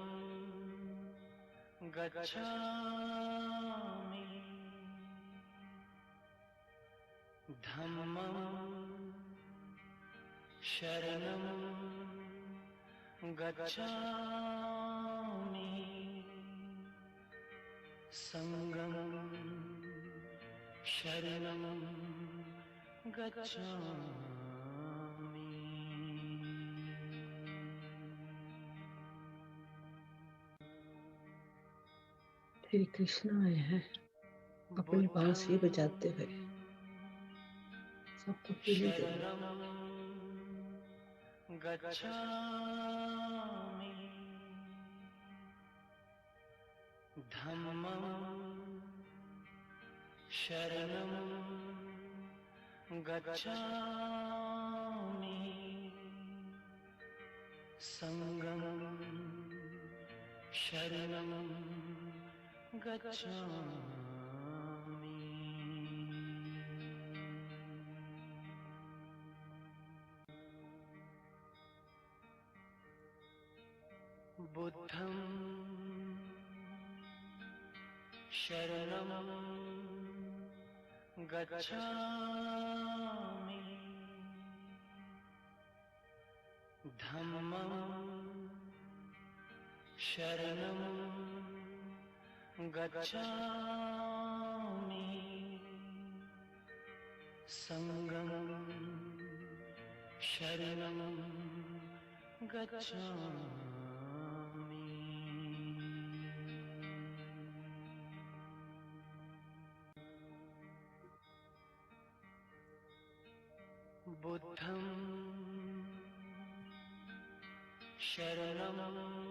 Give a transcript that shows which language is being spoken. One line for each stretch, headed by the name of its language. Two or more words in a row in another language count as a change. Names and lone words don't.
Pali: गच्छामि धम्मं शरणं गच्छामि संगं शरणं गच्छामि
Hindi: 'श्री कृष्ण आए हैं अपनी बांसुरी बजाते हुए, सबको फीलिंग दे रहे हैं।
Pali: शरणं गच्छामि धम्मं शरणं गच्छामि संगं शरणं गच्छामि บุตถัง ชรณังกัจฉามิธัมมัง ชรณังกัจฉามิ สังฆังชรณังกัจฉามิ बुद्धं शरणं